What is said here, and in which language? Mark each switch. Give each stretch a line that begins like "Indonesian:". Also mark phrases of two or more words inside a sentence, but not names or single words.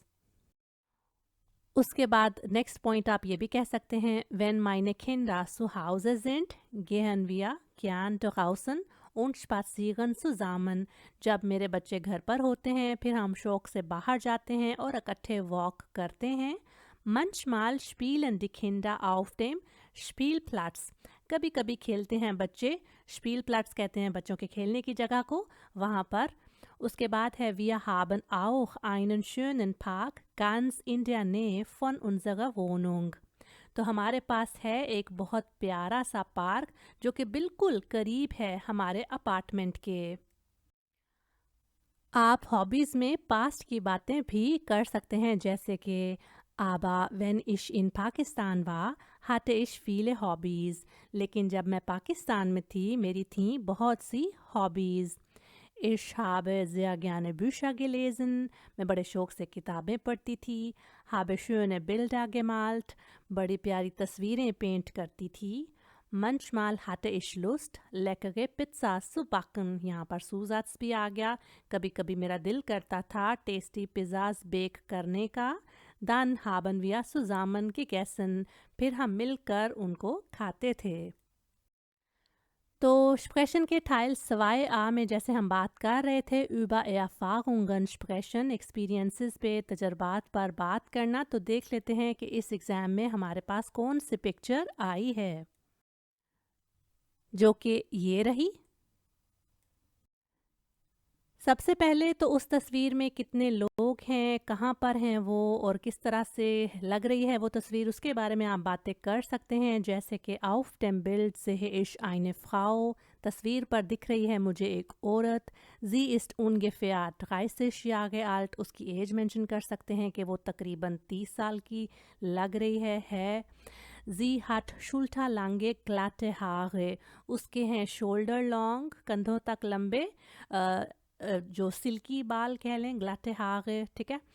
Hindi: उसके बाद
English: next point
Hindi: आप ये भी कह सकते हैं,
German: wenn meine Kinder zu Hause sind, gehen wir gern draußen und spazieren zusammen.
Hindi: जब मेरे बच्चे घर पर होते हैं फिर हम शौक से बाहर जाते हैं और इकट्ठे वॉक करते हैं.
German: Manchmal spielen die Kinder auf dem Spielplatz.
Hindi: कभी कभी खेलते हैं बच्चे, Spielplatz कहते हैं बच्चों के खेलने की जगह को, वहाँ पर. उसके बाद है
German: Wir haben auch einen schönen Park ganz in der Nähe von unserer Wohnung.
Hindi: तो हमारे पास है एक बहुत प्यारा सा पार्क जो कि बिल्कुल करीब है हमारे अपार्टमेंट के. आप हॉबीज़ में पास्ट की बातें भी कर सकते हैं, जैसे कि
German: Aber wenn ich in Pakistan war, hatte ich viele Hobbys.
Hindi: लेकिन जब मैं पाकिस्तान में थी मेरी थी बहुत सी हॉबीज़.
German: Ich habe sehr gerne Bücher gelesen.
Hindi: मैं बड़े शौक से किताबें पढ़ती थी.
German: Habe schöne Bilder gemalt.
Hindi: बड़ी प्यारी तस्वीरें पेंट करती थी.
German: Manchmal hatte ich Lust, leckere Pizza zu backen.
Hindi: यहाँ पर Zusatz भी आ गया. कभी कभी मेरा दिल करता था
English: tasty pizzas
Hindi: बेक करने का.
German: Dann haben wir zusammen gegessen.
Hindi: फिर हम मिलकर उनको खाते थे. तो sprechen के Teil 2a में जैसे हम बात कर रहे थे
German: über Erfahrungen sprechen,
Hindi: experiences पे, तजर्बात पर बात करना, तो देख लेते हैं कि इस एग्ज़ाम में हमारे पास कौन सी पिक्चर आई है, जो कि ये रही. सबसे पहले तो उस तस्वीर में कितने लोग हैं, कहाँ पर हैं वो, और किस तरह से लग रही है वो तस्वीर, उसके बारे में आप बातें कर सकते हैं. जैसे कि
German: auf dem Bild sehe ich eine Frau,
Hindi: तस्वीर पर दिख रही है मुझे एक औरत.
German: Sie ist ungefähr 30 Jahre alt,
Hindi: उसकी एज मेंशन कर सकते हैं कि वो तकरीबन 30 साल की लग रही है.
German: Sie hat schulterlange glatte Haare,
Hindi: उसके हैं
English: shoulder long,
Hindi: कंधों तक लंबे जो सिल्की बाल कह लें,
German: glatte Haare,
Hindi: ठीक है.